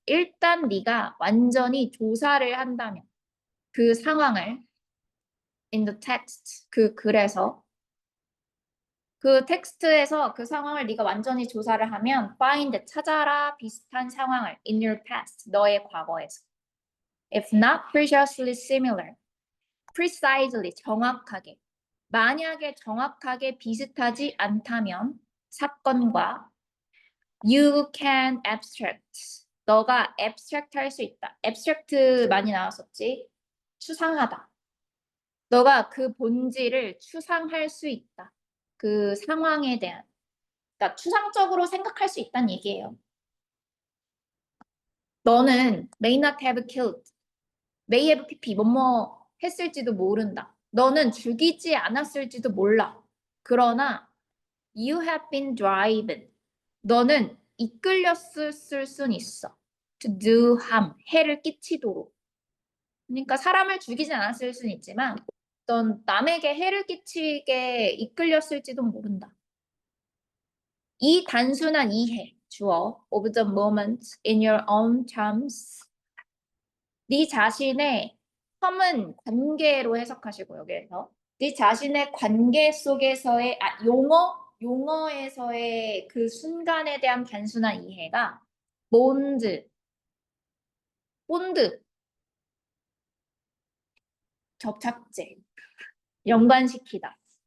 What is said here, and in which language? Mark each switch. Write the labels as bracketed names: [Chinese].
[Korean] 일단 네가 완전히 조사를 한다면 그 상황을 [English] in the text, [Korean] 그 글에서 그 텍스트에서 그 상황을 네가 완전히 조사를 하면 find, 찾아라 비슷한 상황을 [English] in your past, [Korean] 너의 과거에서. [English] If not precisely similar, precisely, 정확하게. [Korean] 만약에 정확하게 비슷하지 않다면 사건과 [English] you can abstract. [Korean] 너가 abstract 할 수 있다. abstract 많이 나왔었지. 추상하다. 너가 그 본질을 추상할 수 있다. 그 상황에 대한. 그러니까 추상적으로 생각할 수 있다는 얘기예요. [English] 너는 may not have killed, may have pp, [Korean] 뭐뭐 했을지도 모른다. 너는 죽이지 않았을지도 몰라. [English] 그러나 you have been driven. [Korean] 너는 이끌렸을 순 있어. [English] to do harm, [Korean] 해를 끼치도록. 그러니까 사람을 죽이지 않았을 순 있지만 넌 남에게 해를 끼치게 이끌렸을지도 모른다. 이 단순한 이해, 주어, [English] of the moment in your own terms. [Korean] 네 자신의 term은 관계로 해석하시고 여기에서 네 자신의 관계 속에서의 용어에서의 그 순간에 대한 단순한 이해가 본드, 접착제, 연관시키다.